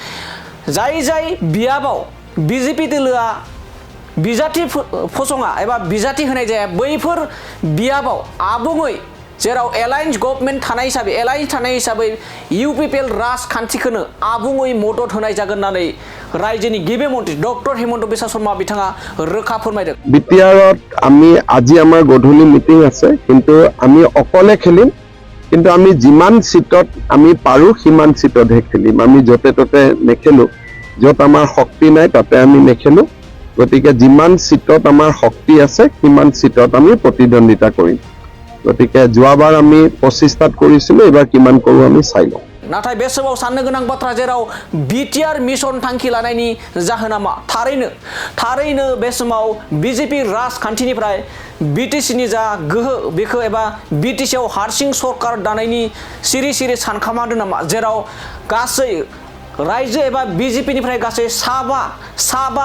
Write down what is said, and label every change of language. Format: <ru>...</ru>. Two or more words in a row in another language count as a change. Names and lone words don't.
<brx>जाय बियाबाव बीजेपी दोलोआ बिजाथि फसङा एबा बिजाथि होनाय जाया बैफोर बियाबाव आबुङै जेराव</brx> <en>alliance government</en> <brx>थानाय हिसाबै इउपिपिएल राजखान्थिखौनो आबुङै मदद होनाय जागोन होननानै रायजोनि गिबि मन्त्रि डक्टर हिमन्त बिश्व शर्मा बिथाङा रोखा फोरमायदों</brx> <as>बिटिआरत আমি আজি আমাৰ গধূলি মিটিং আছে কিন্তু আমি অকলে খেলিম কিন্তু আমি যিমান সিটত আমি পাৰো সিমান সিটতহে খেলিম আমি যতে ততে নেখেলো যত আমাৰ শক্তি নাই তাতে আমি নেখেলো গতিকে যিমান সিটত আমাৰ শক্তি আছে সিমান সিটত আমি প্ৰতিদ্বন্দ্বিতা কৰিম গতিকে যোৱাবাৰ আমি 25টাত কৰিছিলো এবাৰ কিমান কৰো আমি চাই লওঁ</as> <brx>नाथाय बे समाव साननो गोनां बाथ्रा जेराव बिटिआर मिशन थांखि लानायनि जाहोना मा थारैनो बे समाव बीजेपी राजखान्थिनिफ्राय बिटिसिनि जा गोहो बेखौ एबा बिटिसिआव हारसिं सरकार दानायनि सिरि सानखामादों नामा जेराव गासै रायजो एबा बीजेपीनिफ्राय गासै साबा</brx>